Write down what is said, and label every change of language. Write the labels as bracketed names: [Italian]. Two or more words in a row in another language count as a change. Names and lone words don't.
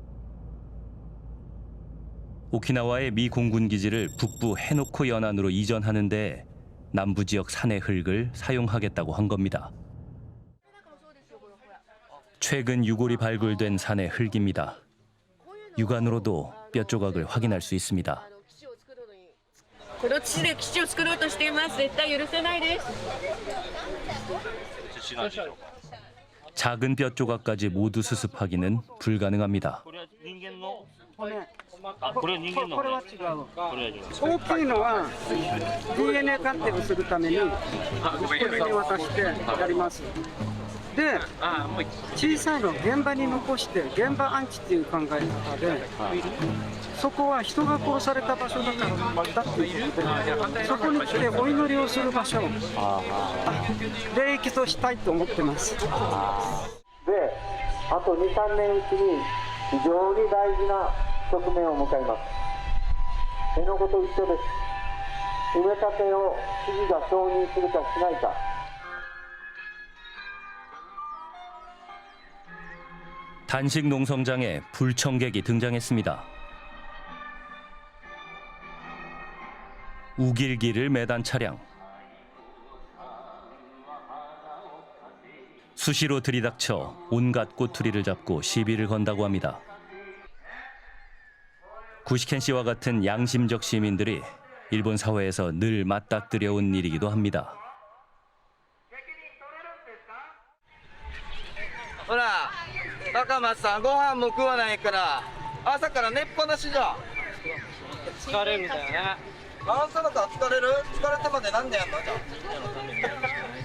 [Korean] 오키나와의 미 공군 기지를 북부 해노쿠 연안으로 이전하는 데 남부 지역 산의 흙을 사용하겠다고 한 겁니다. 최근 유골이 발굴된 산의 흙입니다. 육안으로도 뼈 조각을 확인할 수 있습니다. [Japanese] この地で基地を作ろうとしています。絶対許せないです。 [Korean] 작은 뼈 조각까지 모두 수습하기는 불가능합니다. [Japanese] これは人間の大きいのは DNA 鑑定をするためにこれに渡してやります。で、小さいのを現場に残して現場安置っていう考え方で、そこは人が殺された場所だからだっていうことで、そこに来てお祈りをする場所、礼儀としたいと思ってます。で、あと2、3年うちに非常に大事な局面を迎えます。辺野古と一緒です。埋め立てを知事が承認するかしないか。 [Korean] 단식 농성장에 불청객이 등장했습니다. 우길기를 매단 차량. 수시로 들이닥쳐 온갖 꼬투리를 잡고 시비를 건다고 합니다. 구시켄 씨와 같은 양심적 시민들이 일본 사회에서 늘 맞닥뜨려 온 일이기도 합니다. [Japanese] ほら、高松さん、ご飯も食わないから、朝から寝っぱなしじゃん。疲れるんだよね。朝だから疲れる？疲れてまでなんでやんのじゃん。